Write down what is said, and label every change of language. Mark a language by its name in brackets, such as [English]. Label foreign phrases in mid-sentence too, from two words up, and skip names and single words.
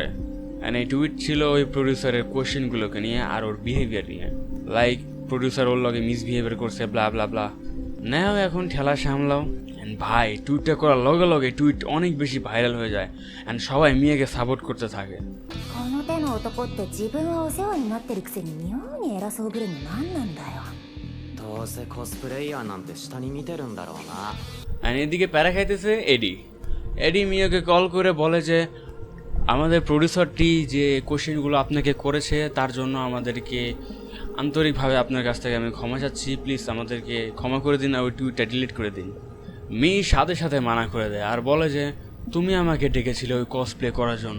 [Bangla] অ্যান্ড এই টুইট ছিল ওই প্রডিউসারের কোয়েশ্চেনগুলোকে নিয়ে আর ওর বিহেভিয়ার নিয়ে। [English] like producer [Bangla] ওর লগে মিসবিহেভিয়ার করছে, ব্লা ব্লা ব্লা। নাও এখন ঠেলা সামলাও। অ্যান্ড ভাই টুইটটা করার লগে লগে টুইট অনেক বেশি ভাইরাল হয়ে যায়, অ্যান্ড সবাই মিয়াকে সাপোর্ট করতে থাকে। [Japanese] この手の男って自分はお世話になってるくせに妙に偉そうぶるの何なんだよ。どうせコスプレイヤーなんて下に見てるんだろうな。 [Bangla] আর এদিকে প্যারা খাইতেছে এডি মিয়াকে কল করে বলে যে আমাদের প্রডিউসারটি যে কোশ্চেনগুলো আপনাকে করেছে তার জন্য আমাদেরকে আন্তরিকভাবে আপনার কাছ থেকে আমি ক্ষমা চাচ্ছি, প্লিজ আমাদেরকে ক্ষমা করে দিন, আর ওই টুইটটা ডিলিট করে দিন। মি সাথে সাথে মানা করে দেয় আর বলে যে তুমি আমাকে ডেকেছিলে ওই কসপ্লে করার জন্য।